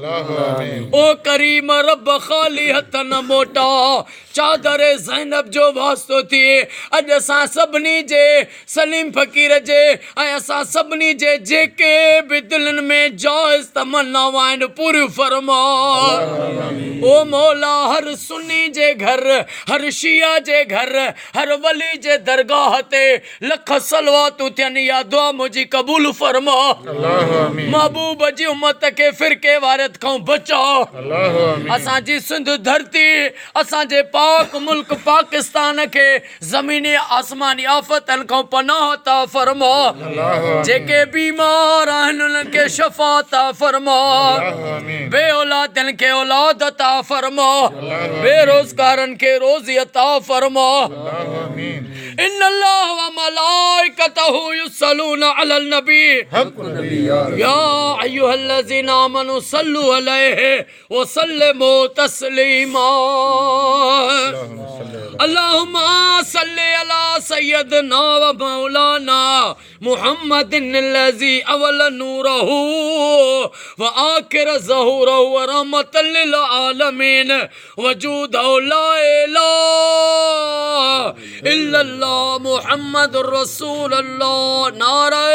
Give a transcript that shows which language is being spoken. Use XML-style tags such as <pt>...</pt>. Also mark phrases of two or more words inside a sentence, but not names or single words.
<sd>ओ करीम रब ख़ाली हथ न मोटा, चादर ज़ैनब जो वास्तो थिए अॼु असां सभिनी जे सलीम फ़कीर जे ऐं असां सभिनी जे जेके बि दिलनि में जाइज़ तमन्नाऊं आहिनि पूरियूं फरमा। ओ मौला हर सुन्नी जे घर, हर शिया जे घर, हर वली जे दरगाह ते लख सलवातूं थियनि, या दुआ मुंहिंजी क़बूल फरमा। महबूब जी उम्मत खे फिरके वारियत खां बचा। असांजी सिंध धरती असांजे पाक मुल्क पाकिस्तान खे ज़मीनी आसमानी आफ़तनि खां पनाह अता फरमा। जेके बीमार आहिनि उन्हनि खे शफ़ा अता फरमा। बे औलादनि खे औलाद अता फरमा। बेरोज़गारनि खे रोज़ी अता फरमा।</sd> <ar>إن الله وملائكته يصلون على النبي يا أيها الذين آمنوا صلوا عليه وسلموا تسليما. اللهم صل على سيدنا ومولانا محمد الذي أول نوره وآخر ظهوره ورحمة للعالمين وجوده لا إله إلا الله محمد رسول الله.</ar>